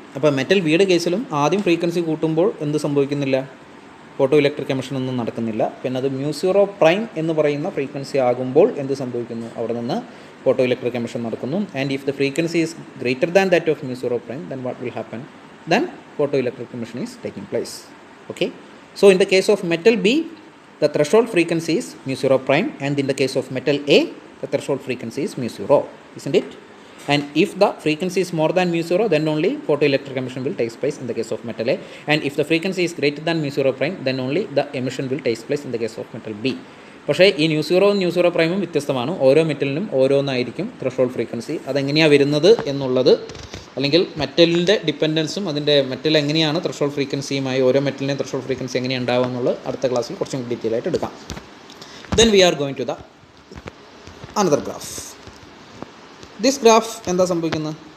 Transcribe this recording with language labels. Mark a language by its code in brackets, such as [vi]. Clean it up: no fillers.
[ml] അപ്പോൾ മെറ്റൽ ബിയുടെ കേസിലും ആദ്യം ഫ്രീക്വൻസി കൂട്ടുമ്പോൾ എന്ത് സംഭവിക്കുന്നില്ല? ഫോട്ടോ ഇലക്ട്രിക് എമിഷൻ ഒന്നും നടക്കുന്നില്ല. പിന്നെ അത് മ്യൂ സീറോ പ്രൈം എന്ന് പറയുന്ന ഫ്രീക്വൻസി ആകുമ്പോൾ എന്ത് സംഭവിക്കുന്നു? അവിടെ നിന്ന് ഫോട്ടോ ഇലക്ട്രിക് എമിഷൻ നടക്കുന്നു. [en] And if the frequency is greater than that of mu zero prime, then what will happen? Then photo electric emission is taking place. Okay, so in the case of metal B the threshold frequency is mu zero prime, and in the case of metal A the threshold frequency is mu zero, isn't it? And if the frequency is more than mu zero, then only photoelectric emission will take place in the case of metal A, and if the frequency is greater than mu zero prime, then only the emission will take place in the case of metal B. [ml] പക്ഷേ ഈ nu zero പ്രൈമും വ്യത്യസ്തമാണ്. ഓരോ മെറ്റലിനും ഓരോന്നായിരിക്കും threshold frequency. അതെങ്ങനെയാണ് വരുന്നത് എന്നുള്ളത്, അല്ലെങ്കിൽ മെറ്റലിൻ്റെ ഡിപ്പെൻഡൻസും അതിൻ്റെ metal എങ്ങനെയാണ് ത്രെഷോൾഡ് ഫ്രീക്വൻസിയുമായി ഓരോ മെറ്റലിൻ്റെയും ത്രെഷോൾഡ് ഫ്രീക്വൻസി എങ്ങനെയാണ് ഉണ്ടാവുക എന്നുള്ളത് അടുത്ത ക്ലാസ്സിൽ കുറച്ചും കൂടി ഡീറ്റെയിൽ ആയിട്ട് എടുക്കാം. [en] Then we are going to the another graph. This graph [ml] എന്താ സംഭവിക്കുന്നത്?